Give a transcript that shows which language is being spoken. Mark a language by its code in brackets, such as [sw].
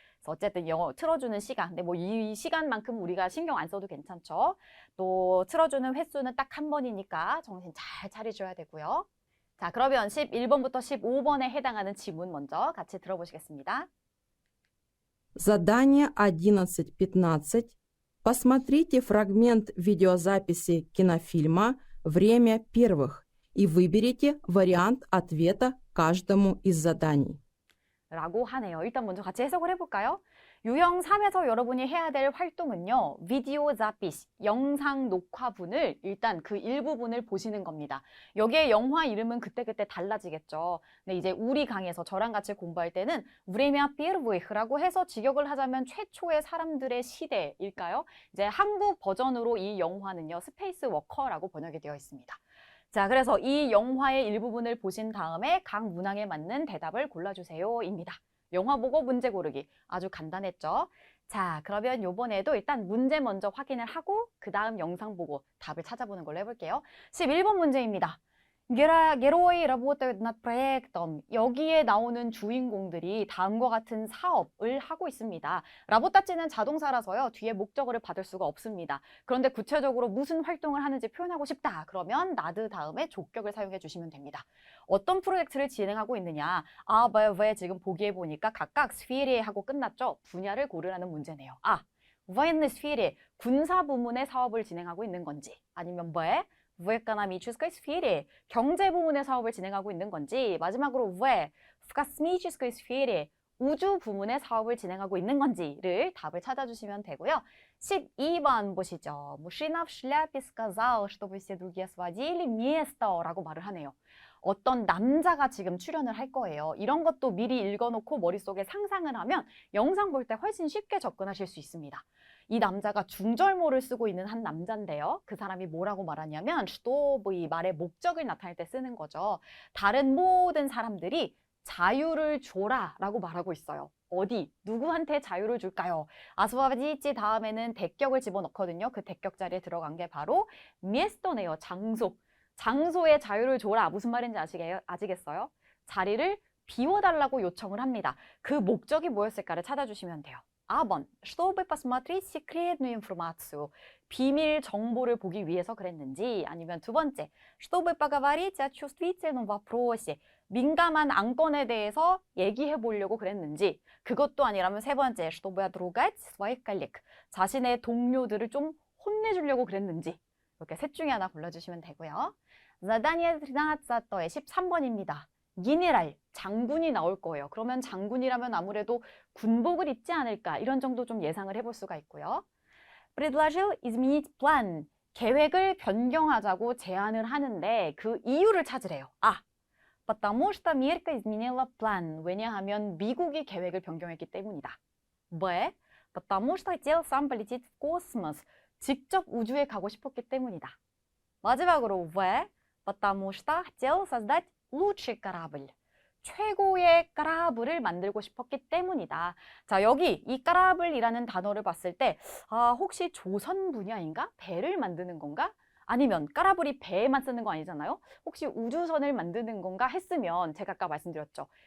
[ko] 그래서 어쨌든 영어 틀어주는 시간, 근데 뭐 이 시간만큼 우리가 신경 안 써도 괜찮죠. 또 틀어주는 횟수는 딱 한 번이니까 정신 잘 차리셔야 되고요. 자, 그러면 11번부터 15번에 해당하는 지문 먼저 같이 들어보시겠습니다. [ru] Задание 11.15. Посмотрите фрагмент видеозаписи кинофильма «Время первых» и выберите вариант ответа к каждому из заданий. [ko] 라고 하네요. 일단 먼저 같이 해석을 해볼까요? 유형 3에서 여러분이 해야 될 활동은요. 비디오 자피시, 영상 녹화분을 일단 그 일부분을 보시는 겁니다. 여기에 영화 이름은 그때그때 달라지겠죠. 근데 이제 우리 강에서 저랑 같이 공부할 때는 우레미아 피르브이흐라고 해서 직역을 하자면 최초의 사람들의 시대일까요? 이제 한국 버전으로 이 영화는요. 스페이스 워커라고 번역이 되어 있습니다. 자, 그래서 이 영화의 일부분을 보신 다음에 각 문항에 맞는 대답을 골라주세요입니다. 영화 보고 문제 고르기. 아주 간단했죠? 자, 그러면 요번에도 일단 문제 먼저 확인을 하고 그 다음 영상 보고 답을 찾아보는 걸로 해볼게요. 11번 문제입니다. [ru] Герои работают над проектом. [ko] 여기에 나오는 주인공들이 다음과 같은 사업을 하고 있습니다. 라보타치는 자동사라서요. 뒤에 목적어를 받을 수가 없습니다. 그런데 구체적으로 무슨 활동을 하는지 표현하고 싶다. 그러면 나드 다음에 족격을 사용해 주시면 됩니다. 어떤 프로젝트를 진행하고 있느냐. 아, 왜 지금 보기에 보니까 각각 스피에 하고 끝났죠. 분야를 고르라는 문제네요. 아, [ru] военной сфере [ko] 군사 부문의 사업을 진행하고 있는 건지 아니면 왜 [ru] в экономической сфере [ko] 경제 부문의 사업을 진행하고 있는 건지 마지막으로 왜 [ru] в космической сфере [ko] 우주 부문의 사업을 진행하고 있는 건지를 답을 찾아주시면 되고요. 12번 보시죠. [ru] Мужчина в шляпе сказал, чтобы все другие освободили место [ko] 라고 말을 하네요. 어떤 남자가 지금 출연을 할 거예요. 이런 것도 미리 읽어놓고 머릿속에 상상을 하면 영상 볼 때 훨씬 쉽게 접근하실 수 있습니다. 이 남자가 중절모를 쓰고 있는 한 남자인데요. 그 사람이 뭐라고 말하냐면 чтобы 이 말의 목적을 나타낼 때 쓰는 거죠. 다른 모든 사람들이 자유를 줘라 라고 말하고 있어요. 어디? 누구한테 자유를 줄까요? 아스와바지치 다음에는 대격을 집어넣거든요. 그 대격 자리에 들어간 게 바로 미에스토네요. 장소. 장소에 자유를 줘라. 무슨 말인지 아시겠어요? 자리를 비워달라고 요청을 합니다. 그 목적이 뭐였을까를 찾아주시면 돼요. [ru] 4번, чтобы посмотреть секретную информацию. [ko] 비밀 정보를 보기 위해서 그랬는지 아니면 두 번째, [ru] чтобы поговорить о чувствительном вопросе. [ko] 민감한 안건에 대해서 얘기해 보려고 그랬는지 그것도 아니라면 세 번째, [ru] чтобы отругать своих коллег. [ko] 자신의 동료들을 좀 혼내주려고 그랬는지 이렇게 셋 중에 하나 골라주시면 되고요. Задание 13에 13번입니다. 기네랄, 장군이 나올 거예요. 그러면 장군이라면 아무래도 군복을 입지 않을까 이런 정도 좀 예상을 해볼 수가 있고요. [ru] предложил изменить план, [ko] 계획을 변경하자고 제안을 하는데 그 이유를 찾으래요. [ru] 아, потому что Америка изменила план. [ko] 왜냐하면 미국이 계획을 변경했기 때문이다. 왜? [ru] потому что хотел сам полететь в космос. [ko] 직접 우주에 가고 싶었기 때문이다. 마지막으로 왜? [ru] потому что хотел создать лучший корабль. [ko] 최고의 까라블을 만들고 싶었기 때문이다. 자, 여기 이 까라블이라는 단어를 봤을 때 혹시 조선 분야인가? 배를 만드는 건가? 아니면 까라블이 배에만 쓰는 거 아니잖아요? 혹시 우주선을 만드는 건가 했으면 제가 아까 말씀드렸죠.